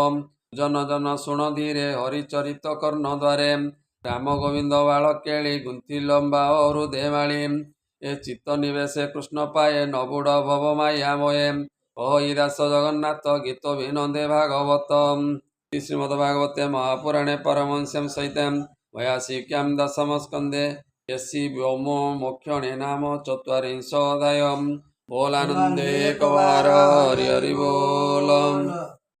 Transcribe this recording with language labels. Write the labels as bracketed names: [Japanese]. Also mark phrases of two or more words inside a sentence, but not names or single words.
[Odia] ଜନ ଜନ ଶୁଣ ଧୀରେ ହରିଚରିତ କର୍ଣ୍ଣ ଦ୍ୱାରେ, ରାମ ଗୋବିନ୍ଦ ବାଳ କେଳି ଗୁନ୍ଥି ଲମ୍ବା ହୃଦେ ମାଳି। ଏ ଚିତ୍ତ ନିବେଶେ କୃଷ୍ଣ ପାଏ ନବୁଡ଼ ଭବ ମାୟା ମୋଏ, କହଇ ଦାସ ଜଗନ୍ନାଥ ଗୀତ ବିନୋଦେ ଭାଗବତ। [Sanskrit] ଶ୍ରୀମଦ୍ ଭାଗବତେ ମହାପୁରାଣେ ପାରମହଂସ୍ୟାଂ ସହିତାଂ वयासिक्यां दशमस्कन्धे यस्य व्योमो मोक्षणे नाम चत्वारिंशोऽध्यायः। [Odia] ବୋଲାନନ୍ଦେ ଏକବାର ହରି ହରି ବୋଲ।